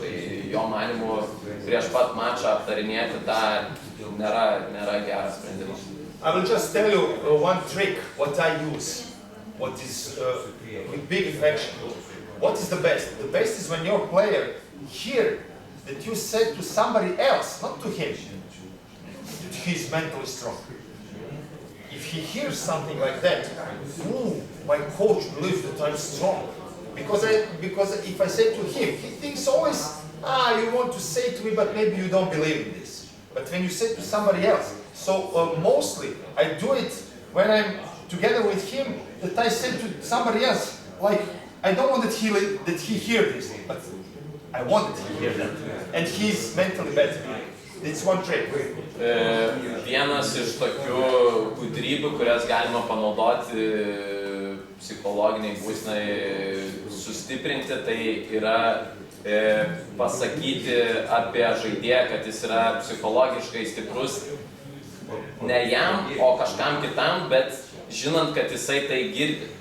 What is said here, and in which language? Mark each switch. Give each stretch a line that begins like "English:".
Lithuanian: Tai jo manimu prieš pat mačą aptarinėti tą nėra geras sprendimas.
English: I will just tell you one trick, what I use, what is with big affection. What is the best? The best is when your player hear that you said to somebody else, not to him, that he's mentally strong. If he hears something like that, my coach believes that I'm strong. Because if I say to him, he thinks always, you want to say to me, but maybe you don't believe in this. But when you say to somebody else, so mostly I do it when I'm together with him, that I say to somebody else, like, I don't want that he hear this, but I want that he hear that. And he's mentally better. It's one trick.
Lithuanian: Vienas iš tokių gudrybių, kurias galima panaudoti psichologiniai būsenai sustiprinti, tai yra pasakyti apie žaidėją, kad jis yra psichologiškai stiprus ne jam, o kažkam kitam, bet žinant, kad jisai tai girdi.